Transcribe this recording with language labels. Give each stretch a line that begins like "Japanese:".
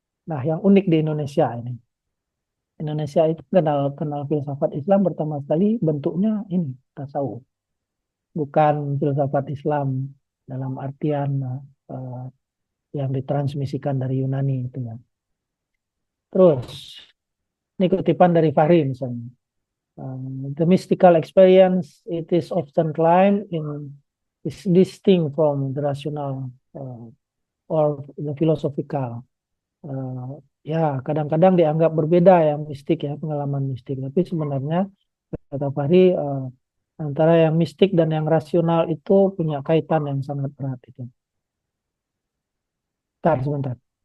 Indonesian: Nah, yang unik di Indonesia ini, Indonesia itu kenal kenal filsafat Islam pertama sekali bentuknya ini tasawuf, bukan filsafat Islam dalam artian eh, yang ditransmisikan dari Yunani itu, ya. Terus ini kutipan dari Fahri misalnya.
English: The mystical experience it is often claimed is distinct from the rational or the philosophical.
Indonesian: Ya, kadang-kadang dianggap berbeda yang mistik, ya, pengalaman mistik. Tapi sebenarnya kata Fahri, antara yang mistik dan yang rasional itu punya kaitan yang sangat erat itu. Sebentar.